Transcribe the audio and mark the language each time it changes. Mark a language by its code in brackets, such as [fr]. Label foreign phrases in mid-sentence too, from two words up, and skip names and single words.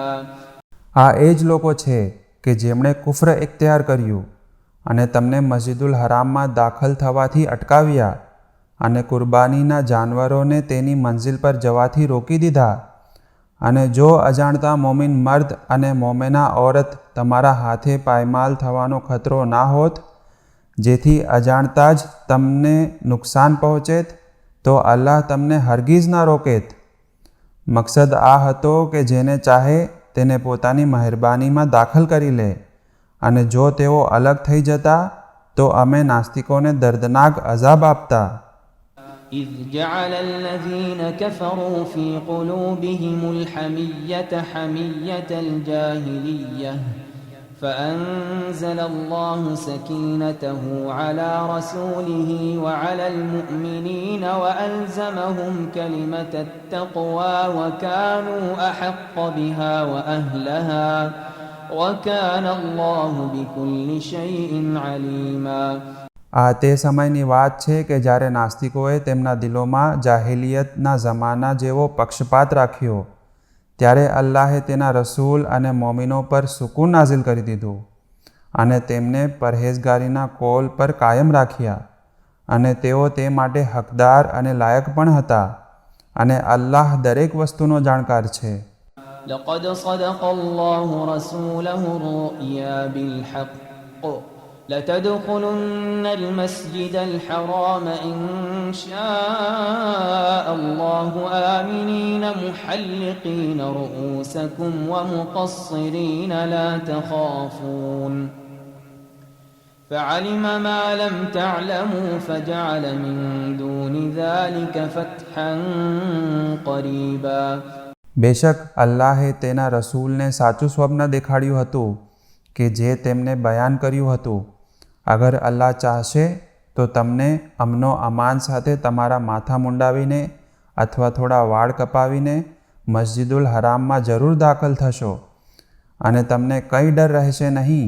[gu] આ એ જ લોકો છે કે જેમણે કુફર ઇખ્તિયાર કર્યું અને તમને મસ્જિદુલ હરામમાં દાખલ થવાથી અટકાવ્યા, અને કુરબાનીના જાનવરોને તેની મંઝિલ પર જવાથી રોકી દીધા. અને જો અજાણતા મોમિન મર્દ અને મોમેના ઔરત તમારા હાથે પાયમાલ થવાનો ખતરો ના હોત, જેથી અજાણતા જ તમને નુકસાન પહોંચેત, તો અલ્લાહ તમને હરગીઝ ના રોકેત. મકસદ આ હતો કે જેને ચાહે તેને પોતાની મહેરબાનીમાં દાખલ કરી લે, અને જો તેઓ અલગ થઈ જતા તો અમે નાસ્તિકોને દર્દનાક અઝાબ આપતા. [ar] إذ جعل الذين كفروا في قلوبهم الحمية حمية الجاهلية فأنزل الله سكينته على رسوله وعلى المؤمنين وألزمهم كلمة التقوى وكانوا أحق بها وأهلها وكان الله بكل شيء عليما. [gu] આ તે સમયની વાત છે કે જ્યારે નાસ્તિકોએ તેમના દિલોમાં જાહેલિયતના જમાના જેવો પક્ષપાત રાખ્યો, ત્યારે અલ્લાહે તેના રસૂલ અને મોમિનો પર સુકૂન નાઝિલ કરી દીધું અને તેમને પરહેઝગારીના કોલ પર કાયમ રાખ્યા, અને તેઓ તે માટે હકદાર અને લાયક પણ હતા, અને અલ્લાહ દરેક વસ્તુનો જાણકાર છે. [ar] لقد صدق الله رسوله الرؤيا بالحق لتدخلن المسجد الحرام إن شاء الله آمنين محلقين رؤوسكم ومقصرين لا تخافون فعلم ما لم تعلموا فجعل من دون ذلك فتحا قريبا. [gu] બેશક અલ્લાહે તેના રસૂલને સાચું સ્વપ્ન દેખાડ્યું હતું કે જે તેમને બયાન કર્યું હતું. અગર અલ્લાહ ચાહશે તો તમને અમનો અમાન સાથે તમારા માથા મુંડાવીને અથવા થોડા વાળ કપાવીને મસ્જિદુલ હરામમાં જરૂર દાખલ થશો, અને તમને કંઈ ડર રહેશે નહીં.